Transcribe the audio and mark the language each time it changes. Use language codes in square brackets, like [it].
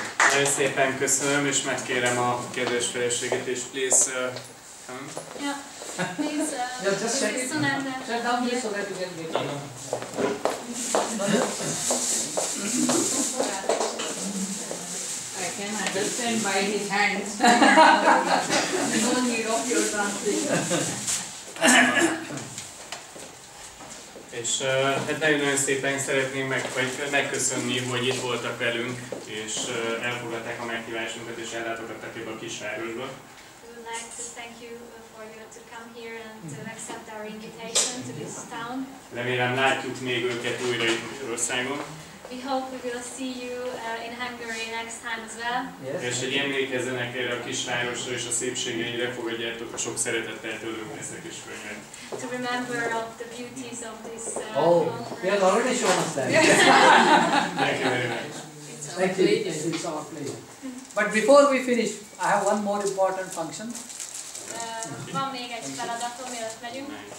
[hu] Nagyon szépen köszönöm, és megkérem a kedves feleséget is, [en] please come. Yeah, please, Yeah, just check it. Sunanada. Shut down this so that you can get it. I can understand by his hands. No need of your translation. [hu] És hát nagyon-nagyon szépen szeretném megköszönni, hogy itt voltak velünk, és elfogadták a meghívásunkat, és ellátogattak ebbe a kisvárosba. [en] We would like to thank you for you to come here and to accept our invitation to this town. [hu] Remélem látjuk még őket újra itt Magyarországon. [en] We hope we will see you in Hungary next time as well. Yes. [hu] És hogy emlékezzenek erre a kisvárosra és a szépségeire, fogadjátok a sok szeretettel tőlünk ezt a kis könyvet. [en] To remember of the beauties of this Oh, he has already shown us that. Thank you very much. Thank you. It's our pleasure. But before we finish, I have one more important function. [hu] Van még egy feladatom, mielőtt megyünk.